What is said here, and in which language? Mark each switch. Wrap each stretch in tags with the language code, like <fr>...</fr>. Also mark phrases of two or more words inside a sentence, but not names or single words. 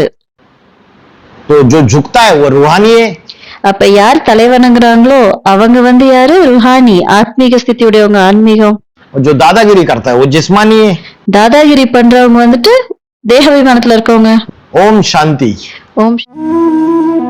<hi>तो जो झुकता है वो रूहानी है।</hi> <ta>அப்ப யார் தலை வணங்குறாங்களோ அவங்க யாரு? ருஹானி, ஆத்மீக ஸ்திதியுடையவங்க, ஆன்மீகம்.</ta> <hi>और जो दादागिरी करता है वो जिस्मानी है।</hi> <ta>தாதாகிரி பண்றவங்க தேக விமானத்துல இருக்கவங்க.</ta> <hi>ओम शांति।</hi> <ta>ஓம்</ta>